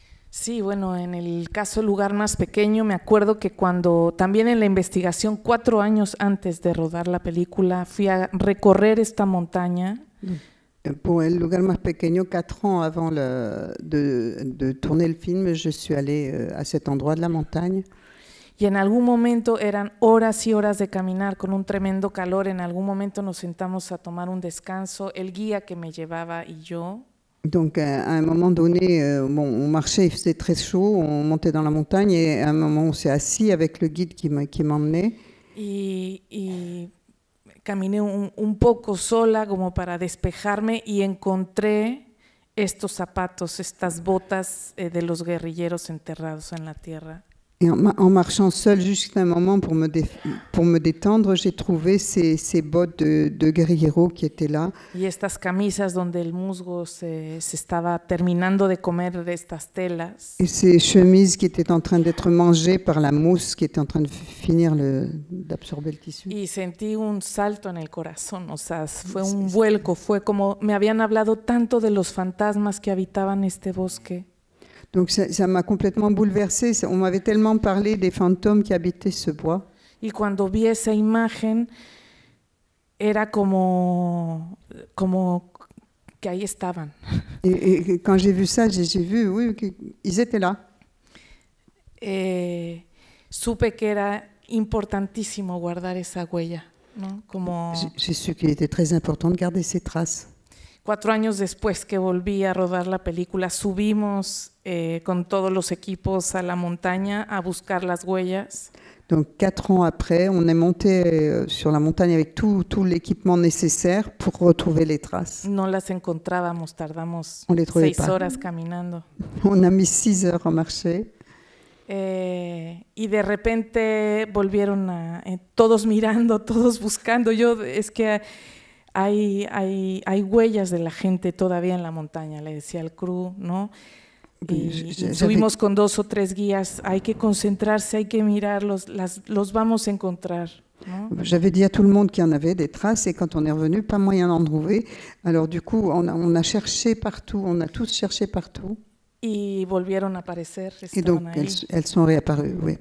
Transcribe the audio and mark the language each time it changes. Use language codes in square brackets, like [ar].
[es] Sí, bueno, en el caso del Lugar Más Pequeño, me acuerdo que cuando también en la investigación, 4 años antes de rodar la película, fui a recorrer esta montaña. [fr] Pour El Lugar Más Pequeño, 4 ans avant de tourner le film, je suis allée à cet endroit de la montagne. [es] Y en algún momento eran horas y horas de caminar con un tremendo calor. En algún momento nos sentamos a tomar un descanso, el guía que me llevaba y yo. [fr] Donc à un moment donné, on marchait, il faisait très chaud, on montait dans la montagne et à un moment on s'est assis avec le guide qui m'emmenait. [es] Y caminé un poco sola como para despejarme y encontré estos zapatos, estas botas de los guerrilleros enterrados en la tierra. [fr] Et en marchant seule jusqu'à un moment pour me détendre, j'ai trouvé ces bottes de guerrero qui étaient là. [es] Y estas camisas donde el musgo se estaba terminando de comer de estas telas. [fr] Et ces chemises qui étaient en train d'être mangées par la mousse qui était en train de finir d'absorber le tissu. [es] Y sentí un salto en el corazón, o sea, fue un vuelco, fue como me habían hablado tanto de los fantasmas que habitaban este bosque. [fr] Donc ça m'a complètement bouleversée. On m'avait tellement parlé des fantômes qui habitaient ce bois. [es] Y cuando vi esa imagen, era como que ahí estaban. [fr] Et quand j'ai vu ça, j'ai vu, oui, ils étaient là. [es] Supe que era importantísimo guardar esa huella, ¿no? Como [fr] j'ai su qu'il était très important de garder ces traces. [es] 4 años después que volví a rodar la película, subimos con todos los equipos a la montaña a buscar las huellas. [fr] Donc 4 ans après, on est monté sur la montagne avec tout l'équipement nécessaire pour retrouver les traces. [es] No las encontrábamos, tardamos [fr] On les trouvait [es] 6 [fr] pas. [es] horas caminando. [fr] On a mis 6 heures à marcher. [es] Y de repente volvieron todos mirando, todos buscando. Es que hay huellas de la gente todavía en la montaña, le decía al crew, ¿no? Y subimos con 2 o 3 guías, hay que concentrarse, hay que mirarlos, los vamos a encontrar, ¿no? [fr] J'avais dit à tout le monde qu'il y en avait des traces et quand on est revenu, pas moyen d'en trouver. Alors du coup, on a cherché partout, on a tous cherché partout. [es] y volvieron a aparecer, [fr] Et donc, [es] estaban ahí. [fr] elles sont réapparues, oui.